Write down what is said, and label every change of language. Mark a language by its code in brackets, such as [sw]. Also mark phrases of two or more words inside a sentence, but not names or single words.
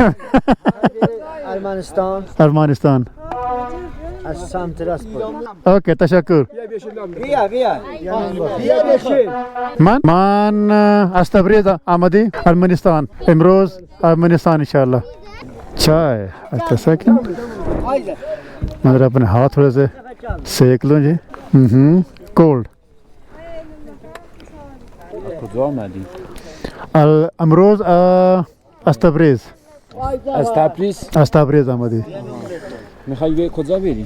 [fa] ارمنستان ارمنستان از سمت راست بود. اوکی تشکر. بیا بشین. من از تبریز آمدی ارمنستان امروز ارمنستان انشاءالله. [hi] چای अच्छा सेकंड मैं जरा अपने हाथ थोड़े से सेक लूँ जी। कोल्ड [fa] کجا آمدی؟ امروز از تبریز از تبریز؟ از تبریز آمدی. میخوای به کجا بری؟